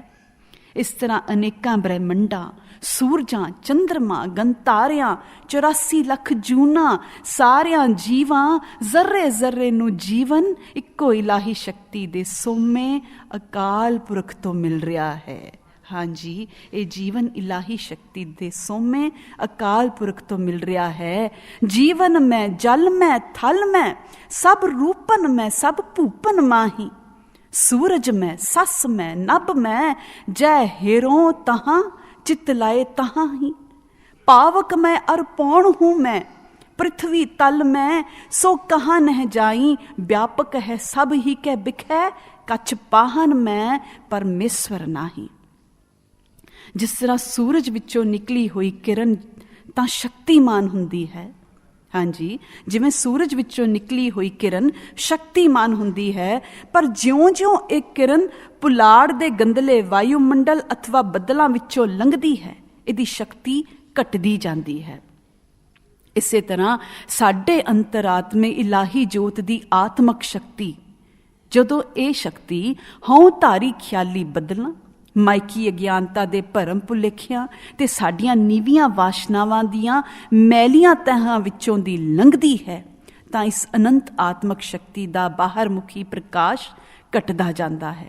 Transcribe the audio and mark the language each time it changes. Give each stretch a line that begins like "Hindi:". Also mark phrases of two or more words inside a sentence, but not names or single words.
Punjabi: ਇਸ ਤਰ੍ਹਾਂ ਅਨੇਕਾਂ ਬ੍ਰਹਿਮੰਡਾਂ, ਸੂਰਜਾਂ, ਚੰਦਰਮਾ, ਗੰਤਾਰਿਆਂ, 84 ਲੱਖ ਜੂਨਾਂ, ਸਾਰਿਆਂ ਜੀਵਾਂ, ਜ਼ਰਰੇ ਜ਼ਰਰੇ ਨੂੰ ਜੀਵਨ ਇੱਕੋ ਇਲਾਹੀ ਸ਼ਕਤੀ ਦੇ ਸੋਮੇ ਅਕਾਲ ਪੁਰਖ ਤੋਂ ਮਿਲ ਰਿਹਾ ਹੈ। ਹਾਂਜੀ, ਇਹ ਜੀਵਨ ਇਲਾਹੀ ਸ਼ਕਤੀ ਦੇ ਸੋਮੇ ਅਕਾਲ ਪੁਰਖ ਤੋਂ ਮਿਲ ਰਿਹਾ ਹੈ।
Braj: ਜੀਵਨ ਮੈਂ, ਜਲ ਮੈਂ, ਥਲ ਮੈਂ, ਸਭ ਰੂਪਨ ਮੈਂ, ਸਭ ਭੂਪਨ ਮਾਹੀ। सूरज में, सस में, नभ में, जय हेरों तहाँ, चित लाए तहाँ ही। पावक में अर पौण हूँ मैं, पृथ्वी तल में, सो कहाँ नह जाई। व्यापक है सब ही के बिखै, कछ पाहन में, परमेश्वर नाही।
Punjabi: ਜਿਸ ਤਰ੍ਹਾਂ ਸੂਰਜ ਵਿਚੋਂ ਨਿਕਲੀ ਹੋਈ ਕਿਰਨ ਤਾਂ ਸ਼ਕਤੀਮਾਨ ਹੁੰਦੀ ਹੈ। ਹਾਂਜੀ, ਜਿਵੇਂ ਸੂਰਜ ਵਿੱਚੋਂ ਨਿਕਲੀ ਹੋਈ ਕਿਰਨ ਸ਼ਕਤੀਮਾਨ ਹੁੰਦੀ ਹੈ, ਪਰ ਜਿਉਂ-ਜਿਉਂ ਇਹ ਕਿਰਨ ਪੁਲਾੜ ਦੇ ਗੰਦਲੇ ਵਾਯੂਮੰਡਲ ਅਥਵਾ ਬੱਦਲਾਂ ਵਿੱਚੋਂ ਲੰਘਦੀ ਹੈ, ਇਹਦੀ ਸ਼ਕਤੀ ਘਟਦੀ ਜਾਂਦੀ ਹੈ। ਇਸੇ ਤਰ੍ਹਾਂ ਸਾਡੇ ਅੰਤਰਾਤਮੇ ਇਲਾਹੀ ਜੋਤ ਦੀ ਆਤਮਕ ਸ਼ਕਤੀ, ਜਦੋਂ ਇਹ ਸ਼ਕਤੀ ਹਉ ਧਾਰੀ ਖਿਆਲੀ ਬੱਦਲਾਂ, ਮਾਇਕੀ ਅਗਿਆਨਤਾ ਦੇ ਭਰਮ ਭੁਲੇਖਿਆਂ ਤੇ ਸਾਡੀਆਂ ਨੀਵੀਆਂ ਵਾਸ਼ਨਾਵਾਂ ਦੀਆਂ ਮੈਲੀਆਂ ਤਹਾਂ ਵਿੱਚੋਂ ਦੀ ਲੰਘਦੀ ਹੈ, ਤਾਂ ਇਸ ਅਨੰਤ ਆਤਮਕ ਸ਼ਕਤੀ ਦਾ ਬਾਹਰ ਮੁਖੀ ਪ੍ਰਕਾਸ਼ ਘਟਦਾ ਜਾਂਦਾ ਹੈ।